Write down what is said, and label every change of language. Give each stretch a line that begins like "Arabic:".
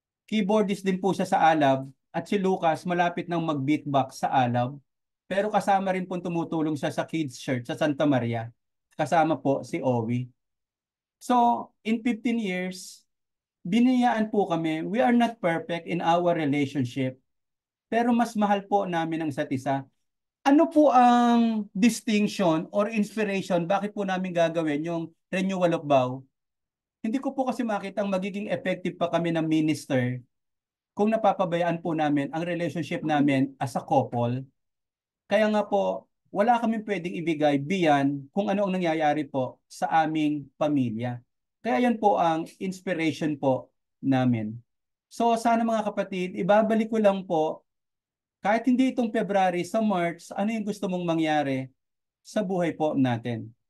Filipino: Keyboardist din po siya sa Alab at si Lucas malapit nang mag-beatbox sa Alab. Pero kasama rin po tumutulong siya sa Kids Church sa Santa Maria. Kasama po si Owie. So, in 15 years, biniyaan po kami.
English: We are not perfect in our relationship.
Filipino: Pero mas mahal po namin ang isa't isa. Ano po ang distinction or inspiration? Bakit po namin gagawin yung renewal of vow? Hindi ko po kasi makita ang magiging effective pa kami ng minister kung napapabayaan po namin ang relationship namin as a couple. Kaya nga po, wala kaming pwedeng ibigay beyond kung ano ang nangyayari po sa aming pamilya. Kaya yan po ang inspiration po namin. So sana mga kapatid, ibabalik ko lang po, kahit hindi itong February, sa March, ano yung gusto mong mangyari sa buhay po natin?